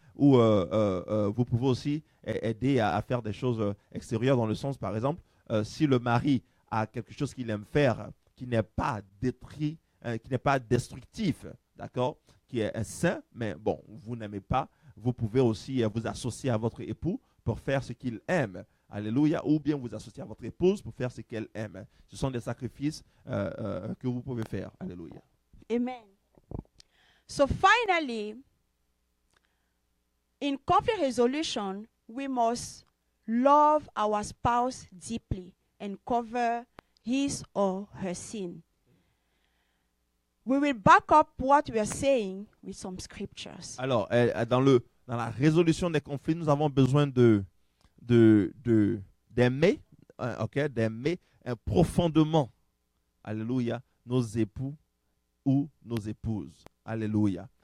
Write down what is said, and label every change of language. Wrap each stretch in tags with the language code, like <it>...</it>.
<fr>Ou vous pouvez aussi aider à faire des choses extérieures, dans le sens, par exemple, si le mari a quelque chose qu'il aime faire qui n'est pas détruit, qui n'est pas destructif, d'accord, qui est sain, mais bon, vous n'aimez pas, vous pouvez aussi vous associer à votre époux pour faire ce qu'il aime. Alléluia. Ou bien vous associer à votre épouse pour faire ce qu'elle aime. Ce sont des sacrifices que vous pouvez faire. Alléluia. Amen.</fr> <en>So finally, in conflict resolution, we must love our spouse deeply and cover his or her sin. We will back up what we are saying with some scriptures.</en> <fr>Alors, dans la résolution des conflits, nous avons besoin d'aimer, d'aimer profondément, alléluia, nos époux ou nos épouses. Alléluia.</fr>